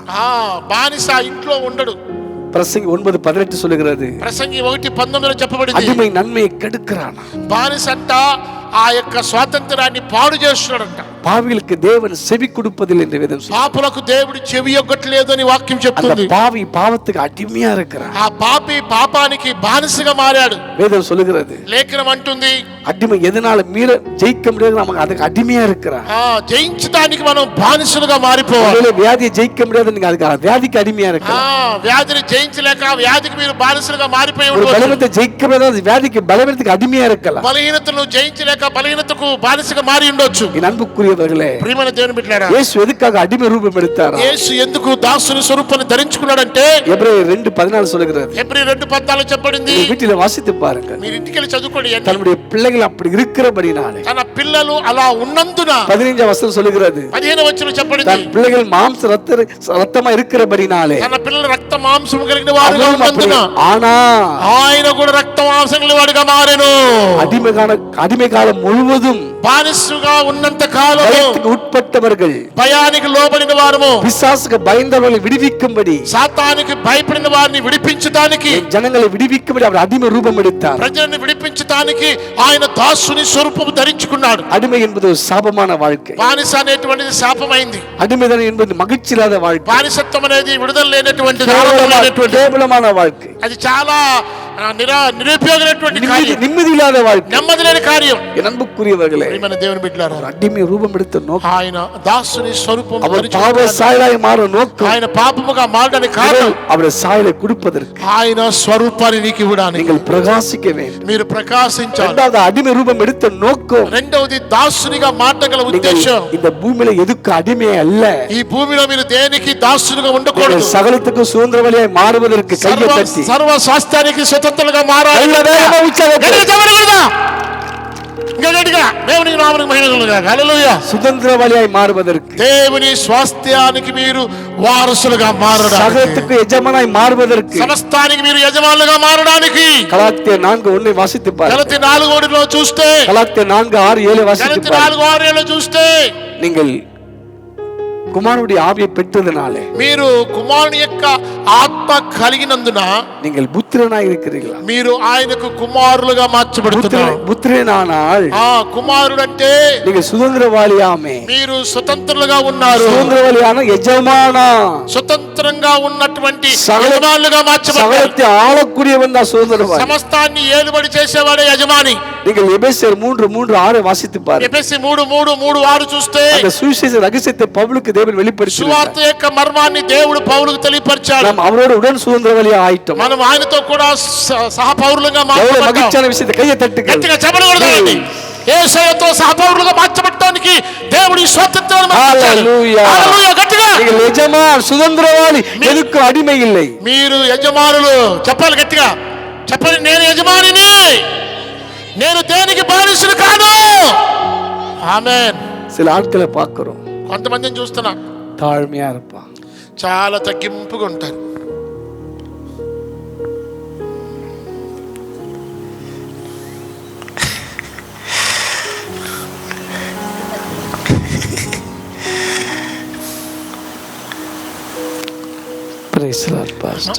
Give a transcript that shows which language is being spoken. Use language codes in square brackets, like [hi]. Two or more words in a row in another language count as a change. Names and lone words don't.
[te] బానిస ఇంట్లో ఉండడు. [ta] பிரசங்கி 9:18 சொல்லுகிறது, [te] ప్రసంగి 1:19 చెప్పబడింది, [ta] அடிமை நன்மையை கெடுக்கிறானா. [te] బానిస అంట ఆ యొక్క స్వాతంత్రాన్ని పాడు చేస్తున్నాడంట. [ta] பாவிகளுக்கு தேவன் செவி கொடுப்பதில்லை என்று வேதம் சொல்லுகிறது. [te] పాపులకు దేవుడు చెవి యొగ్గట్లేదు అని వాక్యం [ta] அந்த [te] చెప్తుంది. [ta] பாவி பாவத்துக்கு அடிமையா இருக்கிறான். [te] ఆ పాపి పాపానికి బానిసగా మారాడు. [ta] வேதம் சொல்லுகிறது, [te] లేఖనం అంటుంది, [ta] அடிமை எதனால மீற ஜெயிக்க முடியாது, நமக்கு அதுக்கு அடிமையா இருக்கிறான். [te] జయించడానికి మనం బానిసలుగా మారిపోవాలి. [ta] ஒருவேளை வியாதியை ஜெயிக்க முடியாது, நீங்க அதுக்கு வியாதிக்கு அடிமையா இருக்கிறான். [te] వ్యాధిని జయించలేక వ్యాధికి మీరు బానిసలుగా మారిపోయి [ta] ஒரு [te] ఉండవచ్చు. [ta] பலவீனத்தை ஜெயிக்க முடியாது, வியாதிக்கு பலவீனத்துக்கு அடிமையா இருக்கலாம். [te] బలహీనతను జయించలేక బలహీనతకు బానిసగా మారి ఉండొచ్చు. [ta] என் அன்புக்குரியவர்களே, [te] ప్రియమైన దేవుని బిడ్డలారా, [ta] இயேசு எதுக்காக அடிமை ரூபம் எடுத்தார்? [te] యేసు ఎందుకు దాసుని స్వరూపాన్ని ధరించుకున్నాడంటే [ta] எபிரேயர் 2:14 சொல்லுகிறது, [te] హెబ్రీ 2:14 చెప్పబడింది. [ta] வீட்டில வாசித்து பாருங்க, [te] మీరు ఇంటికి వెళ్ళి చదువుకోండి. [ta] தன்னுடைய பிள்ளைகள் அப்படி இருக்கிறபடினாலே. [te] తన పిల్లలు అలా ఉన్నందున [ta] 15 వచనం சொல்லுகிறது, [te] 15 వచనం చెప్పబడింది, [ta] தன் பிள்ளைகள் மாம்ச ரத்தமா இருக்கிறபடினாலே. [te] తన పిల్లలు రక్త మాంసం కలిగిన వారుగా ఉన్నందున [ta] ஆனா [te] ఆయన కూడా రక్త మాంసం కలిగిన వాడుగా మారెను. [ta] அடிமை காலம் முழுவதும் [te] బానిసగా ఉన్నంత కాలం [ta] பயத்துக்கு உட்பட்டவர்கள், [te] భయానికి లోబడిన వారము, [ta] பிசாசுக்கு பயந்தவர்களை விடுவிக்கும்படி, [te] సాతానికి భయపడిన వారిని విడిపించడానికి, [ta] ஜனங்களை விடுவிக்கும்படி அவர் அடிமை ரூபம் எடுத்தார். [te] ప్రజలను విడిపించడానికి ఆయన దాసుని స్వరూపము ధరించుకున్నాడు. [ta] அடிமை என்பது ஒரு சாபமான வாழ்க்கை. [te] బానిస అనేటువంటిది శాపమైంది. [ta] அடிமைதான் என்பது மகிழ்ச்சி இல்லாத வாழ்க்கை, [te] బానిసత్వం అనేది విడుదల లేనటువంటిది, ఆనందం లేనటువంటిది. [ta] கேவலமான வாழ்க்கை, [te] అది చాలా నిరుపయోగమైనటువంటి కార్యం, [ta] நிம்மதி இல்லாத வாழ்க்கை. [te] నెమ్మది లేని కార్యం. [ta] என் அன்புக்குரியவர்களே, [te] ప్రియమైన దేవుని బిడ్డలారా, [ta] அடிமை ரூபம் எடுத்த நோக்கம், [te] ఆయన దాసుని స్వరూపం [ta] அவர் பாவ சாயலாய் மாற நோக்கம், [te] ఆయన పాపముగా మారడానికి కారణం [ta] அவருடைய சாயலை கொடுப்பதற்கு, [te] ఆయన స్వరూపాన్ని నీకు ఇవ్వడానికి. [ta] நீங்கள் பிரகாசிக்க வேண்டும். [te] మీరు ప్రకాశించాలి. [ta] இரண்டாவது அடிமை ரூபம் எடுத்த நோக்கம், [te] రెండవది దాసునిగా మారగల [ta] நீங்கள் [te] ఉద్దేశం. [ta] இந்த பூமியில எதுக்கு அடிமை அல்ல, [te] ఈ భూమిలో మీరు దేనికి దాసునిగా ఉండకూడదు. [ta] சகலத்துக்கு சுதந்திரவழியாய் மாறுவதற்கு கையை தட்டி [te] సర్వ స్వాస్థ్యానికి స్వతంత్రులుగా మారాలి. దేవునికి నామమునకు మహిమ కలుగుగాక. హల్లెలూయా. [ta] சுதந்திரவழியாய் மாறுவதற்கு, [te] దేవుని స్వాస్థ్యానికి మీరు వారసులుగా మారడానికి, [ta] சகலத்துக்கு எஜமானாய் மாறுவதற்கு, [te] సమస్తానికి మీరు యజమానులుగా మారడానికి. [ta] கலாத்தியர் 4:1 வாசித்து பாருங்கள். [te] గలతీ 4:1 చూస్తే, [ta] கலாத்தியர் 4:6-7 வாசித்து [te] గలతీ [ta] பாருங்கள். [te] 4:6 చూస్తే, [ta] நீங்கள் குமாரனுடைய ஆவியை பெற்றதனாலே, [te] మీరు కుమారుని యొక్క ఆత్మ కలిగినందున [ta] நீங்கள் புத்திரனாய் இருக்கிறீர்களா? [te] మీరు ఆయనకు కుమారులుగా మార్చబడుతున్నారు. [ta] புத்திரனானால் [te] కుమారుడు అంటే [ta] நீங்கள் சுதந்திரவாளியாமே, [te] మీరు స్వతంత్రులుగా ఉన్నారు. [ta] சுதந்திரவாளியான எஜமானா, [te] స్వతంత్రంగా ఉన్నటువంటి సగల- యజమానులుగా మార్చబడ్డారు. [ta] சகலத்தை ஆளக்கூடியவன் தான் சுதந்திரவாளி. [te] సమస్తాన్ని ఏలుబడి చేసేవాడే యజమాని. [ta] நீங்கள் எபேசியர் 3:3-6 வாசித்து பாருங்க. [te] ఎఫెసీ 3:3-3-6 చూస్తే [ta] அந்த சுவிசேஷ ரகசியத்தை பவுலுக்கு தேவன் வெளிப்படுத்தினார். [te] సువార్త యొక్క మర్మాన్ని దేవుడు పౌలుకు తెలియపరిచాడు. [ta] நாம் அவரோடு உடன் சுதந்திரவாளியா ஆயிட்டோம். [te] మనం ఆయనతో కూడా సహపౌరులుగా [ta] எவ்வளவு [te] మార్చబడ్డాం. [ta] மகிழ்ச்சியான விஷயத்தை கையை தட்டுங்க. [te] గట్టిగా చప్పట్లు కొడదామండి. యేసయ్యతో సహపౌరులుగా మార్చబడడానికి దేవుడి స్వాతంత్రాన్ని మనకు ఇచ్చాడు. హల్లెలూయా. హల్లెలూయా. గట్టిగా [ta] நீங்கள் எஜமான், சுதந்திரவாளி, எதுக்கு அடிமை இல்லை. [te] మీరు యజమానులు. చెప్పాలి గట్టిగా. చెప్పండి, నేను యజమానిని, నేను దేనికి బానిసను కాదు. ఆమేన్. [ta] சில ஆட்களை பார்க்கிறோம், [te] కొంతమందిని చూస్తున్నా [ta] தாழ்மையா இருப்பான், [te] చాలా తగ్గింపుగా ఉంటారు. [en] Praise the Lord pastor.